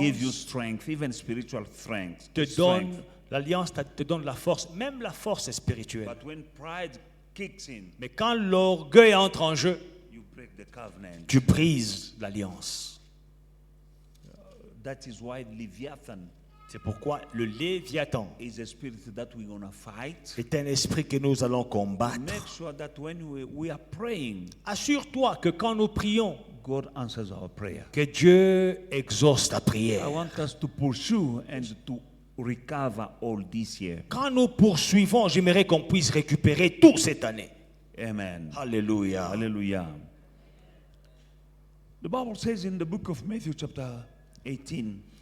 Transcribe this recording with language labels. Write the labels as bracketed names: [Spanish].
[English] give you strength, even spiritual strength. [French] te [English] Strength. [French] donne, l'alliance te donne la force, même la force spirituelle. [English] But when pride kicks in, [French] Mais quand l'orgueil entre en jeu, [English] you break the covenant. [French] tu brises l'alliance. [English] That is why Leviathan [French] C'est pourquoi le Léviathan [English] is a spirit that we're going to fight. [French] est un esprit que nous allons combattre. [English] Make sure that when we are praying, [French] Assure-toi que quand nous prions, [English] God answers our prayer. [French] que Dieu exauce ta [English] I [French] prière. [English] want us to pursue and to recover all this year. [French] Quand nous poursuivons, j'aimerais qu'on puisse récupérer tout cette année. Amen. Alléluia. Hallelujah. [English] The Bible says in the book of Matthew chapter 18,